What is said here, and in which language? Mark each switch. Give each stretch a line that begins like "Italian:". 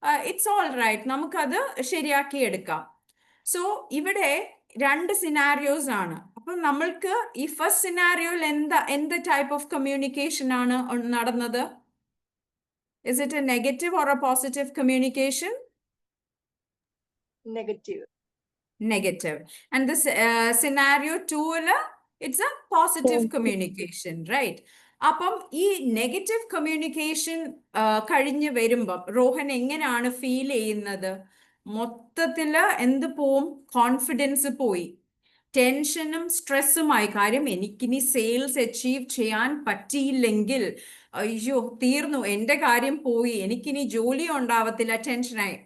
English: it's all right,
Malayalam: നമുക്കത് ശരിയാക്കി എടുക്കാം. സോ ഇവിടെ രണ്ട് സിനാരിയോസ് ആണ്. അപ്പം നമ്മൾക്ക് ഈ ഫസ്റ്റ് സിനാരിയോയിൽ എന്ത് ടൈപ്പ് ഓഫ് കമ്മ്യൂണിക്കേഷൻ ആണ് നടന്നത്?
English: Is it a negative or a positive communication? Negative. Negative. And this scenario 2, it's a positive communication, right?
Malayalam: അപ്പം ഈ നെഗറ്റീവ് കമ്മ്യൂണിക്കേഷൻ കഴിഞ്ഞ് വരുമ്പം റോഹൻ എങ്ങനെയാണ് ഫീൽ ചെയ്യുന്നത്? മൊത്തത്തില് എന്ത് പോവും? കോൺഫിഡൻസ് പോയി, ടെൻഷനും സ്ട്രെസ്സുമായി. കാര്യം എനിക്കിനി സെയിൽസ് അച്ചീവ് ചെയ്യാൻ പറ്റിയില്ലെങ്കിൽ അയ്യോ തീർന്നു, എൻ്റെ കാര്യം പോയി, എനിക്കിനി ജോലി ഉണ്ടാവത്തില്ല, ടെൻഷനായി.